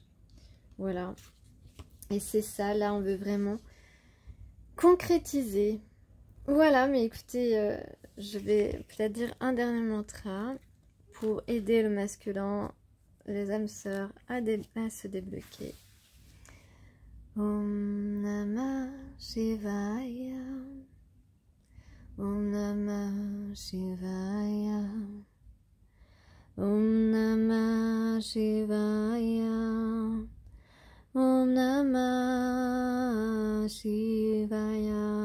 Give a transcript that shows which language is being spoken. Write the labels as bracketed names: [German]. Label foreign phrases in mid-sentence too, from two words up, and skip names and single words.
[French] Voilà. Et c'est ça, là, on veut vraiment concrétiser. Voilà, mais écoutez, je vais peut-être dire un dernier mantra pour aider le masculin, les âmes sœurs, à se débloquer. [Sanskrit] ॐ नमः शिवाय. ॐ नमः शिवाय. ॐ नमः शिवाय. ॐ ॐ नमः शिवाय.